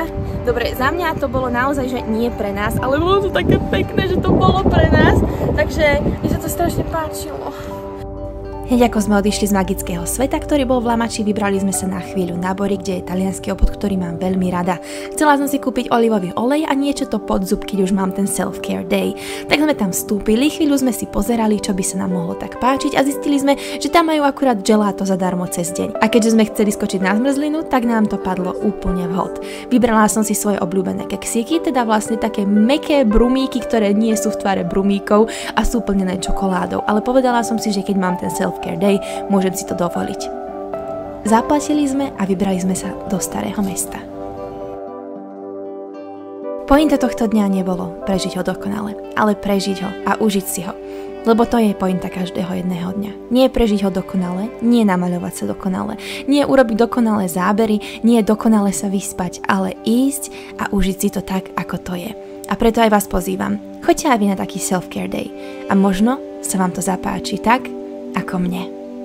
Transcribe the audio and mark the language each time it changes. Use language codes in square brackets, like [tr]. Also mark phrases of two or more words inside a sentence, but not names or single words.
[sk] Dobre, za mňa to bolo naozaj, že nie pre nás, ale bolo to také pekné, že to bolo pre nás, takže mi sa to strašne páčilo. Hneď ako sme odišli z magického sveta, ktorý bol v Lamači, vybrali sme sa na chvíľu na Bori, kde je taliansky obchod, ktorý mám veľmi rada. Chcela som si kúpiť olivový olej a niečo to pod zub, keď už mám ten [en] self-care day. [sk] Tak sme tam vstúpili, chvíľu sme si pozerali, čo by sa nám mohlo tak páčiť a zistili sme, že tam majú akurát gelato zadarmo cez deň. A keďže sme chceli skočiť na zmrzlinu, tak nám to padlo úplne vhod. Vybrala som si svoje obľúbené keksíky, teda vlastne také mäkké brumíky, ktoré nie sú v tvare brumíkov a sú plnené čokoládou, ale povedala som si, že keď mám ten [en] self-care day, [sk] môžem si to dovoliť. Zaplatili sme a vybrali sme sa do Starého mesta. Pointa tohto dňa nebolo prežiť ho dokonale, ale prežiť ho a užiť si ho. Lebo to je pointa každého jedného dňa. Nie prežiť ho dokonale, nie namaľovať sa dokonale, nie urobiť dokonalé zábery, nie dokonale sa vyspať, ale ísť a užiť si to tak, ako to je. A preto aj vás pozývam. Choďte aj vy na taký [en] self-care day. [sk] A možno sa vám to zapáči tak, ako mne.